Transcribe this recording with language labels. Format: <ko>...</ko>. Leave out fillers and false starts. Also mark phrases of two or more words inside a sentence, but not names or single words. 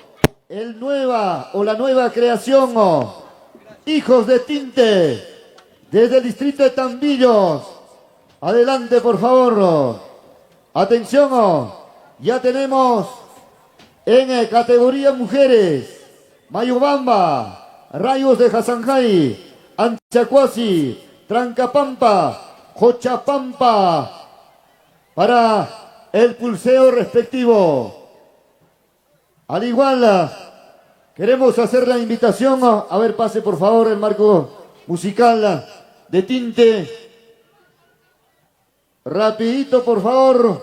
<es>La nueva creación. Hijos de Tinte. Desde el distrito de Tambillos. Adelante, por favor. Atención. Ya tenemos en categoría mujeres. Mayubamba. Rayos de Hasanjay. Anchacuasi. Trancapampa. Jochapampa. Para el pulseo respectivo. Al igual, queremos hacer la invitación. A ver, pase por favor el marco musical de Tinte. Rapidito, por favor.</es>